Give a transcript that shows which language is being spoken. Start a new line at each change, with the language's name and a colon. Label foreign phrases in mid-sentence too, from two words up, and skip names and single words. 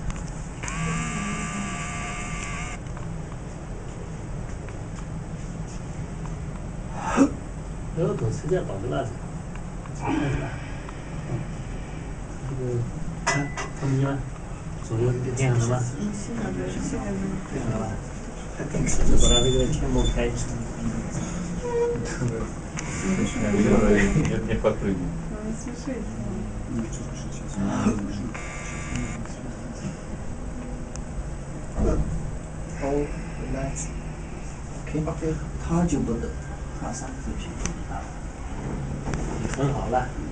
Chinese: 耳朵实际上倒在那里，看一下。这个，看，看不见吗？左右变了吗？变了吧？把它这个全部开启。
Russian: Не подпрыгни. Ну, не смешите.
English: Hold, relax. OK， Okay.
Chinese: 他就不得，马上就平啊，很好了。